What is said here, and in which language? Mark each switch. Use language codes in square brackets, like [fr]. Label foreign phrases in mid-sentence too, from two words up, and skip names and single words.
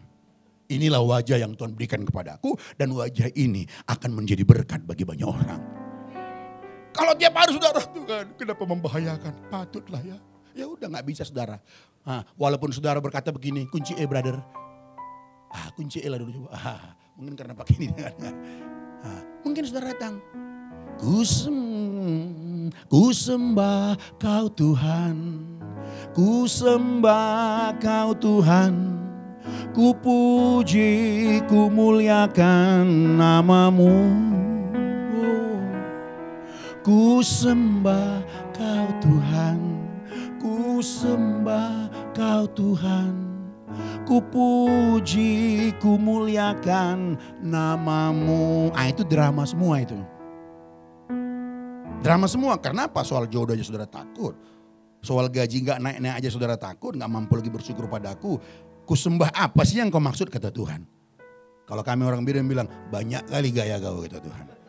[id] Inilah wajah yang Tuhan berikan kepadaku. Dan wajah ini akan menjadi berkat bagi banyak orang. Kalau tiap hari saudara, Tuhan kenapa membahayakan? Patutlah ya. Ya udah gak bisa saudara. Walaupun saudara berkata begini, kunci E brother. Kunci E lah dulu coba. Mungkin karena pakai ini. Mungkin saudara datang. Ku sembah kau Tuhan. Ku sembah kau Tuhan. Ku puji, ku muliakan namamu. Ku sembah kau Tuhan. Ku sembah kau Tuhan. Ku puji, ku muliakan namamu. Itu drama semua itu. Drama semua. Karena apa? Soal jodoh aja saudara takut. Soal gaji gak naik-naik aja saudara takut. Gak mampu lagi bersyukur padaku. Ku sembah apa sih yang kau maksud kata Tuhan. Kalau kami orang Biren bilang banyak kali gaya kau kata Tuhan.